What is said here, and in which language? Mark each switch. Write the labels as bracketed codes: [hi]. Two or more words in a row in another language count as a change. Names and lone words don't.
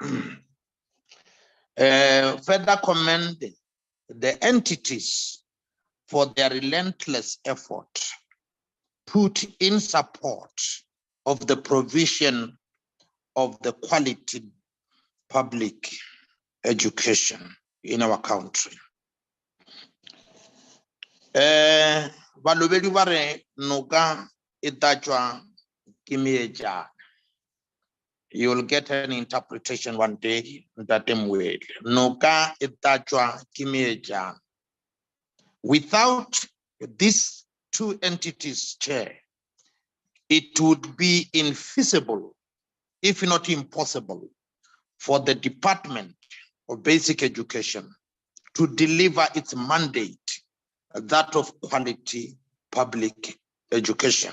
[en] Further commend the entities for their relentless effort put in support of the provision of the quality public education in our country. [nso] Balobedi ba re noka e tatjwa ke meetjana. [en] You'll get an interpretation one day that way. [nso] Noka e tatjwa ke meetjana. [en] Without these two entities, Chair, it would be infeasible, if not impossible, for the Department of Basic Education to deliver its mandate, that of quality public education.